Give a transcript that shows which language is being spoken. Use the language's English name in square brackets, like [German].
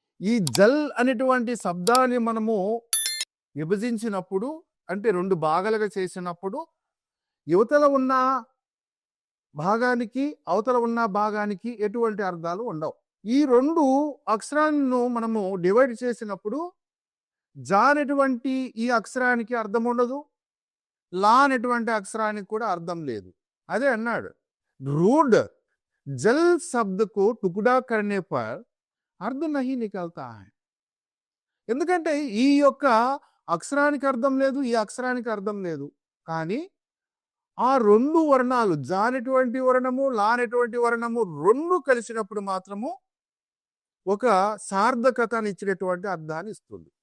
[Telugu] ఈ జల్ అనేటువంటి శబ్దాన్ని మనము విభజించినప్పుడు, అంటే 2 భాగాలుగా చేసినప్పుడు, యువతల ఉన్న భాగానికి అవతల ఉన్న భాగానికి ఎటువంటి అర్థాలు ఉండవు. ఈ 2 అక్షరాలను మనము డివైడ్ చేసినప్పుడు జా అనేటువంటి ఈ అక్షరానికి అర్థం ఉండదు, లా అనేటువంటి అక్షరానికి కూడా అర్థం లేదు. అదే అన్నాడు, [Hindi] रूड जल शब्द को टुकड़ा करने पर अर्थ नहीं निकलता है. [Telugu] ఎందుకంటే ఈ యొక్క అక్షరానికి అర్థం లేదు, ఈ అక్షరానికి అర్థం లేదు. కానీ ఆ 2 వర్ణాలు జా అనేటువంటి వర్ణము, లా అనేటువంటి వర్ణము 2 కలిసినప్పుడు మాత్రము ఒక సార్థకతని ఇచ్చినటువంటి అర్థాన్ని ఇస్తుంది.